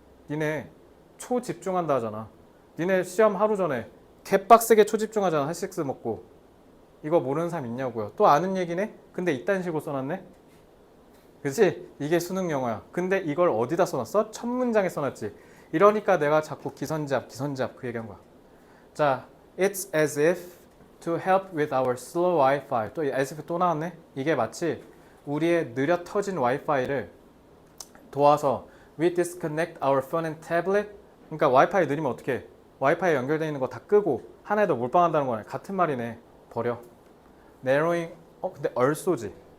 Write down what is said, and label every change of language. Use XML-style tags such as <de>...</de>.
<ko>니네 초집중한다 하잖아. 니네 시험 하루 전에 개빡세게 초집중하잖아. 핫식스 먹고. 이거 모르는 사람 있냐고요. 또 아는 얘기네? 근데 이딴 식으로 써놨네? 그치? 이게 수능 영어야. 근데 이걸 어디다 써놨어? 첫 문장에 써놨지. 이러니까 내가 자꾸 기선제압 그 얘기한 거야.</ko> <en>자, it's as if to help with our slow Wi-Fi.</en> <ko>또 as if 또 나왔네? 이게 마치 우리의 느려 터진 와이파이를 도와서 we disconnect our phone and tablet. 그러니까 와이파이 느리면 어떻게 해? 와이파이에 연결되어 있는 거 다 끄고 하나에 더 몰빵한다는 거네. 같은 말이네. 버려. narrowing. 근데 also지.</ko>